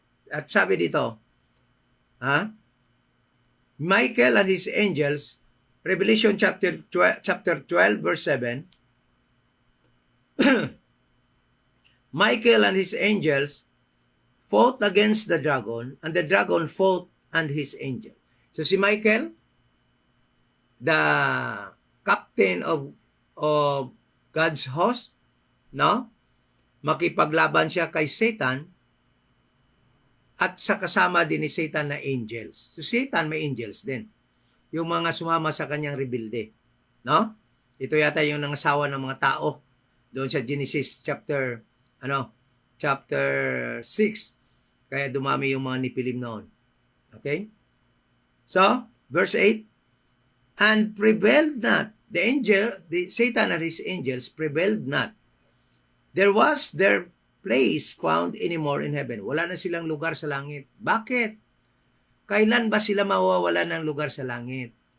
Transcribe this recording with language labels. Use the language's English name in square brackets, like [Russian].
[Filipino] At sabi dito, [English] Michael and his angels, Revelation chapter 12 verse 7, Michael and his angels fought against the dragon, and the dragon fought and his angel. So si Michael, the captain of God's host, no? [Filipino] Makipaglaban siya kay Satan at sa kasama din ni Satan na angels. So Satan may angels din. Yung mga sumama sa kanyang rebelde, no? Ito yata yung nangasawa ng mga tao doon sa Genesis chapter 6. Kaya dumami yung mga nipilim noon. [English] Okay? So, verse 8, and prevailed not. The Satan and his angels prevailed not. There was their place found anymore in heaven. [Filipino] Wala na silang lugar sa langit. Bakit? Kailan ba sila mawawala ng lugar sa langit?